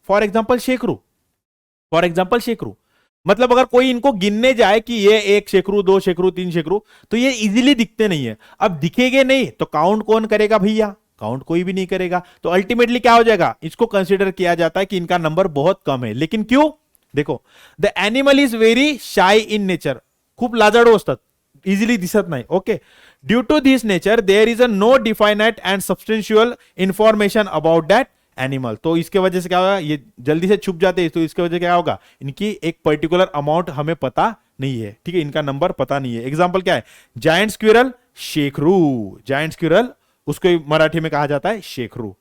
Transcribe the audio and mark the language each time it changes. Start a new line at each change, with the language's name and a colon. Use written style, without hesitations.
Hindi: For example शेकरू, for example शेकरू, मतलब अगर कोई इनको गिनने जाए कि ये 1 शेकरू, 2 शेकरू, 3 शेकरू, तो ये इजीली दिखते नहीं है। अब दिखेंगे नहीं तो काउंट कौन करेगा भैया, काउंट कोई भी नहीं करेगा। तो अल्टीमेटली क्या हो जाएगा, इसको कंसीडर किया जाता है कि इनका नंबर बहुत कम है। लेकिन क्यों, देखो,
English: the animal is very shy in nature,
Marathi: खूप लाजाळू असतात, इजिली दिसत नाही।
English: Okay, due to this nature there is a no definite and substantial information about that animal.
Hindi: तो इसके वजह से क्या होगा, ये जल्दी से छुप जाते हैं, तो इसके वजह से क्या होगा, इनकी एक पर्टिकुलर अमाउंट हमें पता नहीं है। ठीक है, इनका नंबर पता नहीं है। एग्जांपल क्या है, जायंट स्क्विरल, शेखरू, जायंट स्क्विरल उसको मराठी में कहा जाता है शेखरू।